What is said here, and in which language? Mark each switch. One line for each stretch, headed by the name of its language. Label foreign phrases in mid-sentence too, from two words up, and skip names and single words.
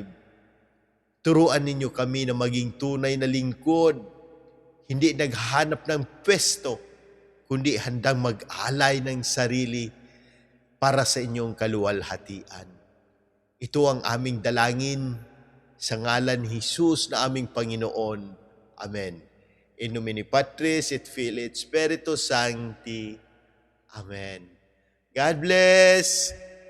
Filipino: Turuan ninyo kami na maging tunay na lingkod, hindi naghahanap ng pwesto, kundi handang mag-alay ng sarili para sa inyong kaluwalhatian. Ito ang aming dalangin sa ngalan ni Jesus na aming Panginoon. Amen.
Latin: In nomine Patris et Filii et Spiritus Sancti.
English: Amen. God bless!